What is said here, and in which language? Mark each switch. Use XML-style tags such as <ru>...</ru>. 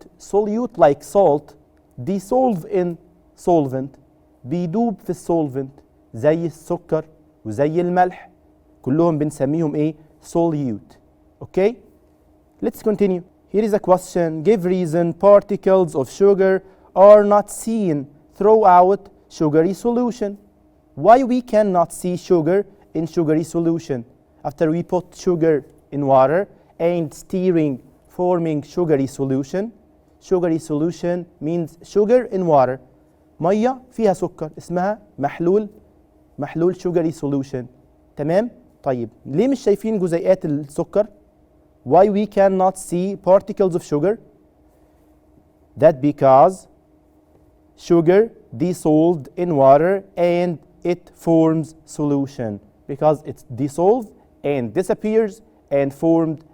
<en>Solute like salt dissolve in solvent.</en> <ar>بيدوب في السولفنت زي السكر وزي الملح، كلهم بنسميهم ايه؟ solute.</ar> <en>Okay? Let's continue. Here is a question. Give reason particles of sugar are not seen throughout sugary solution. Why we cannot see sugar in sugary solution? After we put sugar in water and stirring, forming sugary solution. Sugary solution means sugar in water.</en> <ar>مية فيها سكر اسمها محلول sugary solution. تمام؟ طيب ليه مش شايفين جزيئات السكر؟</ar> <en>Why we cannot see particles of sugar? That because sugar dissolved in water and it forms solution. Because it's dissolved and disappears and formed</en>